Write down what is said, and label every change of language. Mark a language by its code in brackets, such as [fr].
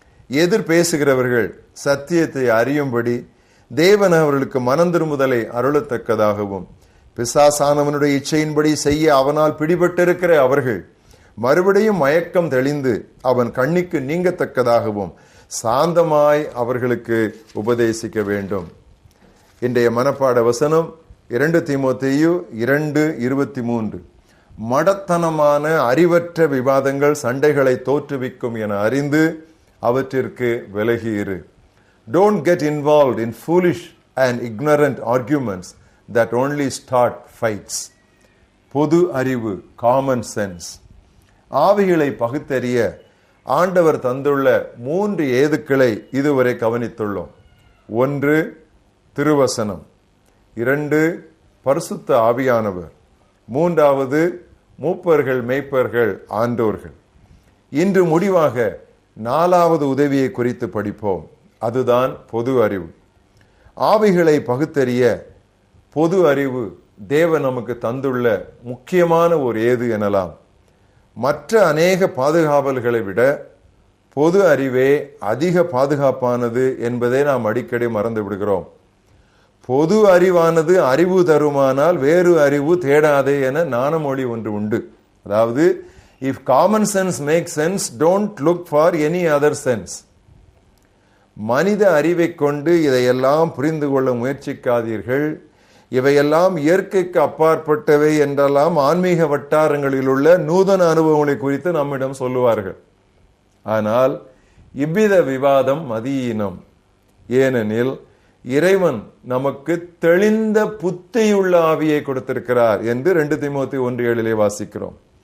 [ta] எதிர் பேசுகிறவர்கள் சத்தியத்தை அறியும்படி தேவன் அவர்களுக்கு மனம் திரும்புதலை அருளத்தக்கதாகவும், பிசாசானவனுடைய இச்சையின்படி செய்ய அவனால் பிடிபட்டிருக்கிற அவர்கள் மறுபடியும் மயக்கம் தெளிந்து அவன் கண்ணிக்கு நீங்கத்தக்கதாகவும் சாந்தமாய் அவர்களுக்கு உபதேசிக்க வேண்டும். இன்றைய மனப்பாட வசனம் 2 தீமோத்தேயு 2:23. மடத்தனமான அறிவற்ற விவாதங்கள் சண்டைகளை தோற்றுவிக்கும் என அறிந்து அவற்றிற்கு விலகியிரு. [en] Don't get involved in foolish and ignorant arguments that only start fights. [ta] பொது அறிவு, [en] common sense. [ta] ஆவிகளை பகுத்தறிய ஆண்டவர் தந்துள்ள 3 ஏதுக்களை இதுவரை கவனித்துள்ளோம். 1 திருவசனம், 2 பரிசுத்த ஆவியானவர், 3வது மூப்பர்கள் மேய்ப்பர்கள் ஆண்டோர்கள். இன்று முடிவாக 4வது உதவியை குறித்து படிப்போம். அதுதான் பொது அறிவு. ஆவிகளை பகுத்தறிய பொது அறிவு தேவன் நமக்கு தந்துள்ள முக்கியமான ஒரு ஏது எனலாம். மற்ற அநேக பாதுகாவல்களை விட பொது அறிவே அதிக பாதுகாப்பானது என்பதை நாம் அடிக்கடி மறந்து விடுகிறோம். பொது அறிவானது அறிவு தருமானால் வேறு அறிவு தேடாதே என நாணமொழி ஒன்று உண்டு. அதாவது, [en] if common sense makes sense, don't look for any other sense. [ta] மனித அறிவை கொண்டு இதையெல்லாம் புரிந்து கொள்ள முயற்சிக்காதீர்கள். இவையெல்லாம் இயற்கைக்கு அப்பாற்பட்டவை என்றெல்லாம் ஆன்மீக வட்டாரங்களில் உள்ள நூதன அனுபவங்களை குறித்து நம்மிடம் சொல்லுவார்கள். ஆனால் இவ்வித விவாதம் மதியீனம். ஏனெனில் இறைவன் நமக்கு தெளிந்த புத்தியுள்ள ஆவியை கொடுத்திருக்கிறார் என்று 2 தீமோத்தேயு 1:7 வாசிக்கிறோம்.